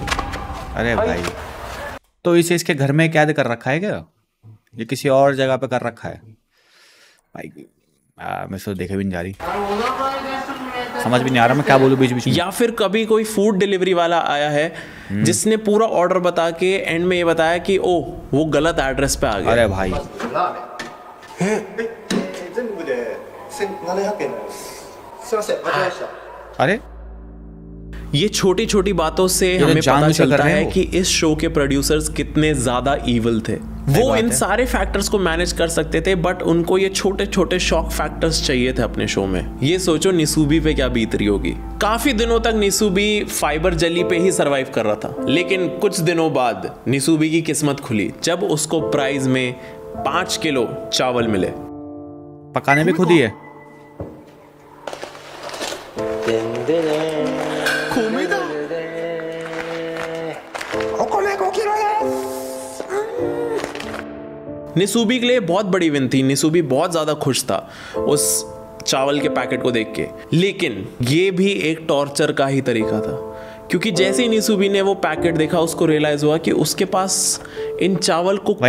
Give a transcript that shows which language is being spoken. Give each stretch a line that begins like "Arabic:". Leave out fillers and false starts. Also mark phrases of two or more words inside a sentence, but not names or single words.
Hindi: अरे भाई, तो इसे इसके घर में कैद कर रखा है क्या, ये किसी और जगह पे कर रखा है? भाई मैं तो देखे भी नहीं जा रही। समझ भी नहीं आ रहा मैं क्या बोलूं बीच बीच में। या फिर कभी कोई
English: food delivery
Hindi: वाला आया है जिसने पूरा ऑर्डर बता के एंड में ये बताया कि ओ वो गलत एड्रेस पे आ गया। अरे भाई
Japanese: 全部で1700円になります。すいません、間違えました。
Hindi: अरे ये छोटी छोटी बातों से तो हमें जानबूझ पता के कर चलता रहे हैं है वो। कि इस शो के प्रोड्यूसर्स कितने ज्यादा इविल थे। वो बात इन है। सारे फैक्टर्स को मैनेज कर सकते थे बट उनको ये छोटे छोटे
English: shock factors
Hindi: चाहिए थे अपने शो में। ये सोचो निसूबी पे क्या बीत रही होगी। काफी दिनों तक निसूबी
English: fiber jelly
Hindi: पे ही सरवाइव कर रहा था, लेकिन कुछ दिनों बाद निसूबी की किस्मत खुली जब उसको प्राइज में 5 किलो चावल मिले। पकाने भी खुद ही है।
Japanese: でんでね米だお米5キロです。
Hindi: निसूबी के लिए बहुत बड़ी विन थी। निसूबी बहुत ज़्यादा खुश था उस चावल के पैकेट को देख के, लेकिन ये भी एक टॉर्चर का ही तरीका था क्योंकि जैसे ही निसूबी ने वो पैकेट देखा उसको रियलाइज हुआ कि उसके पास इन चावल को कुक